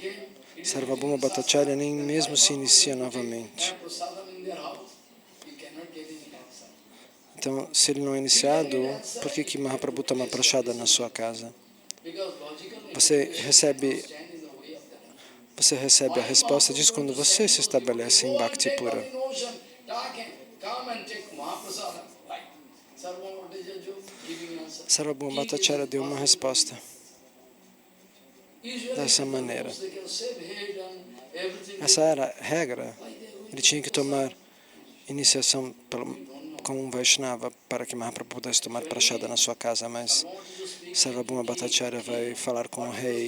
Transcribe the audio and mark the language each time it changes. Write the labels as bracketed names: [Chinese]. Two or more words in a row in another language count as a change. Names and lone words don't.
[Portuguese] Sarvabhauma Bhattacharya nem mesmo se inicia novamente. Então, se ele não é iniciado, por que Mahaprabhu toma prashada na sua casa? Você recebe a resposta disso quando você se estabelece em Bhakti pura. Sarvabhauma Bhattacharya deu uma resposta dessa maneira. Essa era a regra. Ele tinha que tomar iniciação como um Vaishnava para que Mahaprabhu pudesse tomar prashada na sua casa, mas Sarvabhauma Bhattacharya vai falar com o rei.